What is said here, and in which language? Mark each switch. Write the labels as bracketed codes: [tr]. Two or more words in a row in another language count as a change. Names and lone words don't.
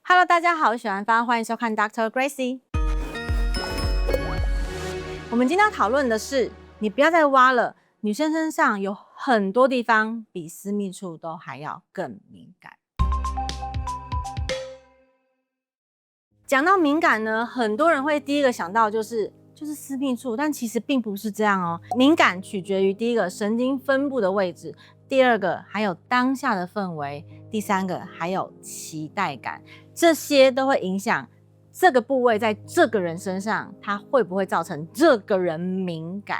[zh] Hello， 大家好，我是許蘭芳，歡迎收看 Dr. Gracie。我們今天要討論的是，你不要再挖了。女生身上有很多地方比私密處都還要更敏感。講到敏感呢，很多人會第一個想到就是私密處，但其實並不是這樣哦。敏感取決於第一個神經分布的位置，第二個還有當下的氛圍，第三個還有期待感，這些都會影響這個部位在這個人身上，它會不會造成這個人敏感。